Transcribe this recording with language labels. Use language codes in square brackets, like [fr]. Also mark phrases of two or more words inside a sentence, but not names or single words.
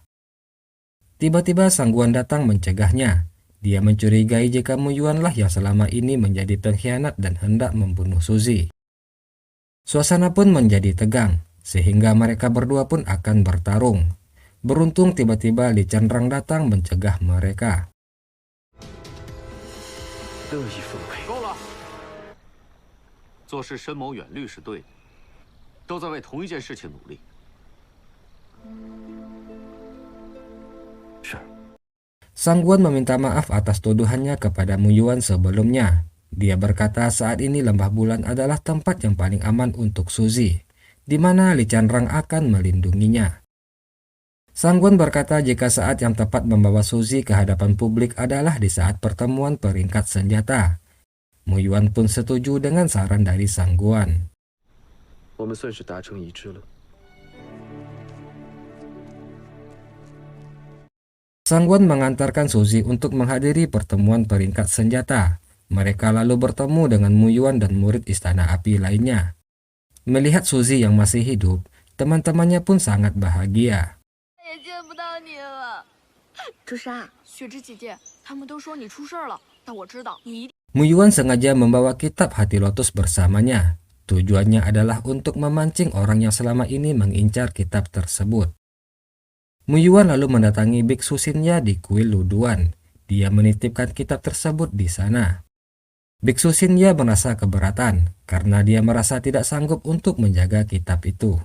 [id] Tiba-tiba Sangguan datang mencegahnya. Dia mencurigai jika Mu Yuan lah yang selama ini menjadi pengkhianat dan hendak membunuh Suzy. Suasana pun menjadi tegang, sehingga mereka berdua pun akan bertarung. Beruntung tiba-tiba Li Chandrang datang mencegah mereka. [zh] 乐意奉陪。够了！做事深谋远虑是对的，都在为同一件事情努力。是。 [id] Sangguan meminta maaf atas tuduhannya kepada Mu Yuan sebelumnya. Dia berkata saat ini lembah bulan adalah tempat yang paling aman untuk Suzy, di mana Li Chandrang akan melindunginya. Sangguan berkata jika saat yang tepat membawa Suzy ke hadapan publik adalah di saat pertemuan peringkat senjata. Mu Yuan pun setuju dengan saran dari Sangguan. [zh] 我们算是达成一致了。 [id] Sangguan mengantarkan Suzy untuk menghadiri pertemuan peringkat senjata. Mereka lalu bertemu dengan Mu Yuan dan murid istana api lainnya. Melihat Suzy yang masih hidup, teman-temannya pun sangat bahagia. [zh] 也见不到你了，朱砂。雪芝姐姐，他们都说你出事了，但我知道你一定。 [id] Mu Yuan sengaja membawa kitab hati lotus bersamanya. Tujuannya adalah untuk memancing orang yang selama ini mengincar kitab tersebut. Mu Yuan lalu mendatangi Biksu Shinya di kuil Luduan. Dia menitipkan kitab tersebut di sana. Biksu Shinya merasa keberatan karena dia merasa tidak sanggup untuk menjaga kitab itu.